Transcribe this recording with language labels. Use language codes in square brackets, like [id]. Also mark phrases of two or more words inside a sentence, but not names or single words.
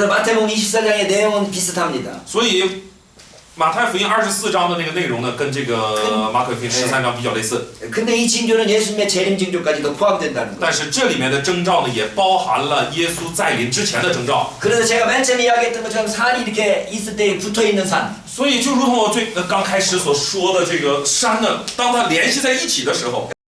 [ko] 그래서 마태복음 24장의 내용은 비슷합니다. [zh] 所以马太福音24章的那个内容呢，跟这个马可福音13章比较类似。 [ko] 근데 이 징조는 예수님의 재림 징조까지도 포함된다는 거예요. [zh] 但是这里面的征兆呢，也包含了耶稣再临之前的征兆。 [ko] 그래서 제가 맨 처음에 이야기했던 것처럼 산이 이렇게 있을 때 붙어있는 산. [zh] 所以就如同我刚开始所说的这个山呢，当它联系在一起的时候。